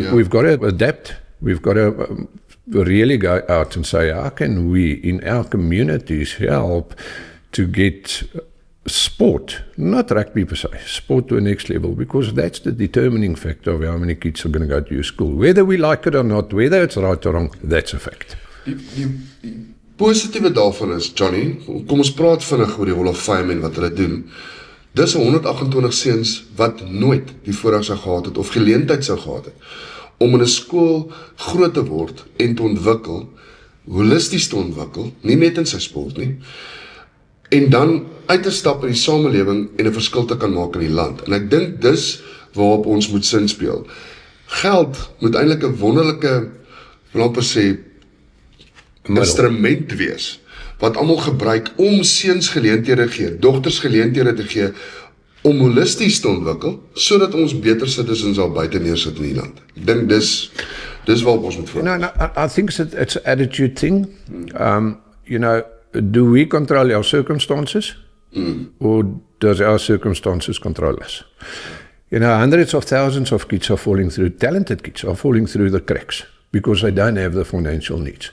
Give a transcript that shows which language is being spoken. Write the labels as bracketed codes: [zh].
[en] We've got to adapt. We've got to really go out and say, how can we in our communities help to get sport, not rugby per se, sport to the next level, because that's the determining factor of how many kids are going to go to your school. Whether we like it or not, whether it's right or wrong, that's a fact. [af] Die positiewe daarvan is, Johnny, kom ons praat vinnig oor die Hall of Fame en wat hulle doen. Dis 128 seuns wat nooit die voorreg sou gehad het of geleentheid sou gehad het om in 'n skool groot te word en te ontwikkel, holisties te ontwikkel, nie net in sy sport nie, en dan uit te stap in die samelewing en 'n verskil te kan maak in die land. En ek dink dis waarop ons moet sin speel. Geld moet eintlik 'n wonderlike, wil amper sê, instrument wees, wat almal gebruik om seuns geleenthede gee, dogters geleenthede te gee, om holisties te ontwikkel, sodat ons beter citizens al buite neersit in die land. Ek dink dis waarop ons moet fokus. [en] No, I think it's an attitude thing. You know, do we control our circumstances, or does our circumstances control us? You know, hundreds of thousands of kids are falling through, talented kids are falling through the cracks because they don't have the financial needs.